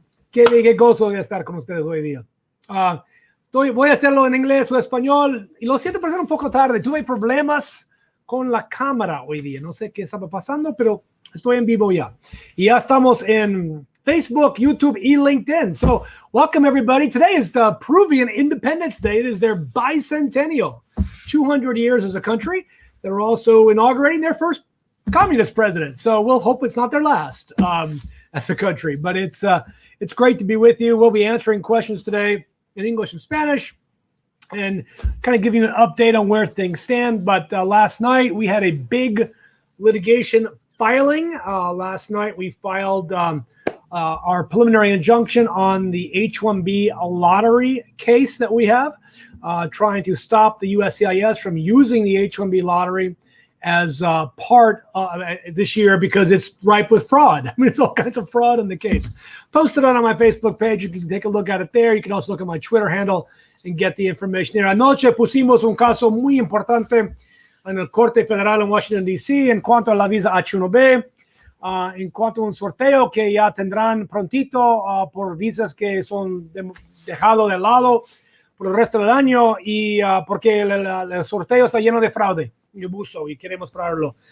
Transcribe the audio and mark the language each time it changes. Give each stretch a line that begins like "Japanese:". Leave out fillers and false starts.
Spanish: Qué gozo de estar con ustedes hoy día. Voy a hacerlo en inglés o español y lo siento por ser un poco tarde. Tuve problemas con la cámara hoy día. No sé qué estaba pasando, pero estoy en vivo ya. Y ya estamos en Facebook, YouTube, y LinkedIn.
English: So welcome everybody. Today is the Peruvian Independence Day. It is their bicentennial, 200 years as a country. They're also inaugurating their first communist president. So we'll hope it's not their last as a country. But it's great to be with you. We'll be answering questions today in English and Spanish and kind of giving you an update on where things stand. But last night we had a big litigation filing. Last night we filed our preliminary injunction on the H-1B lottery case that we have, trying to stop the USCIS from using the H-1B lottery as part this year because it's ripe with fraud. I mean, it's all kinds of fraud in the case. Posted it on my Facebook page. You can take a look at it there. You can also look at my Twitter handle and get the information there.
Spanish: Anoche pusimos un caso muy importante en el Corte Federal en Washington, D.C. en cuanto a la visa H-1B. En cuanto a un sorteo que ya tendrán prontito por visas que son dejado de lado por el resto del año y porque el sorteo está lleno de fraude y abuso y queremos pararlo.